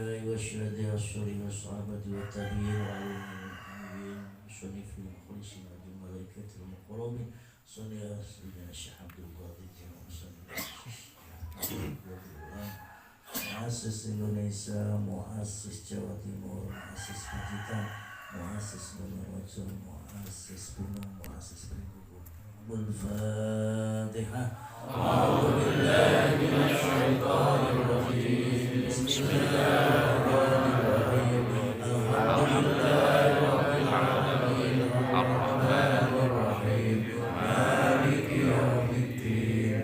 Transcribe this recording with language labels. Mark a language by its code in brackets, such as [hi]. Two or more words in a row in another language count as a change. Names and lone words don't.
[ar] والشهداء والصالحين والصحابة والتابعين وعليهم صنف المخلصين والملائكة المقربين صلى على سيدنا الشيخ عبد القادر Muassis Indonesia, Muassis Jawa Timur, Muassis Pacitan, Muassis Bondowoso, Muassis Gunung, Muassis Pringgung. Al-Fatihah. أعوذ بالله من الشيطان الرجيم. بسم الله الرحمن الرحيم. الحمد لله رب العالمين. الرحمن الرحيم. مالك يوم الدين.